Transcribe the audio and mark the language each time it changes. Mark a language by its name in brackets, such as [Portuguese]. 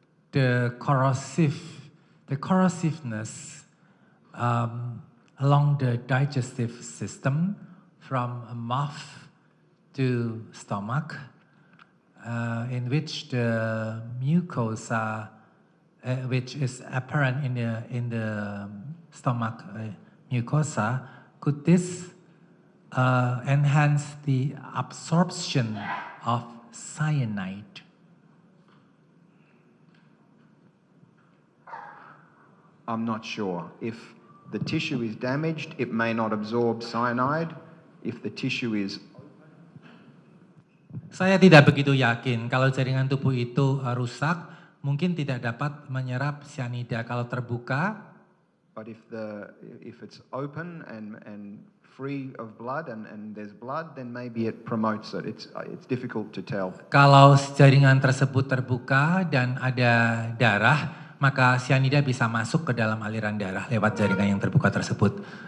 [English] The corrosiveness along the digestive system from mouth to stomach, in which the mucosa, which is apparent in the stomach mucosa, could this enhance the absorption of cyanide? I'm not sure. If the tissue is damaged, it may not absorb cyanide. If the tissue is [Indonesian] Saya tidak begitu yakin kalau jaringan tubuh itu rusak, mungkin tidak dapat menyerap cyanida. Kalau terbuka, [English] but if it's open and free of blood and there's blood, then maybe it promotes it. It's difficult to tell. [Indonesian] kalau jaringan tersebut terbuka dan ada darah, maka cyanida bisa masuk ke dalam aliran darah lewat jaringan yang terbuka tersebut.